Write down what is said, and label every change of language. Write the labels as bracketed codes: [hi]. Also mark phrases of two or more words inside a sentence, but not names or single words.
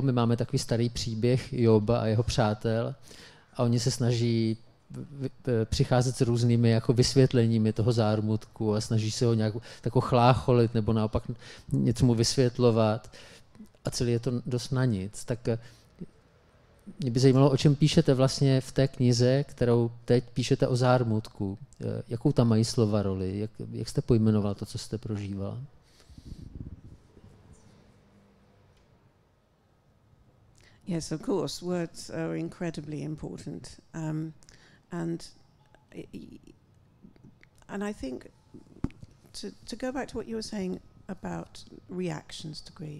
[cs] My máme takový starý příběh Joba a jeho přátel a oni se snaží přicházet s různými jako vysvětleními toho zármutku a snaží se ho nějak tako chlácholit nebo naopak něco mu vysvětlovat a celý je to dost na nic. Tak mě by zajímalo, o čem píšete vlastně v té knize, kterou teď píšete o zármutku. Jakou tam mají slova roli? Jak jste pojmenoval to, co jste prožívala? [en] Yes, of course, words are incredibly important, and I think to go back to what you were saying about reactions to grief.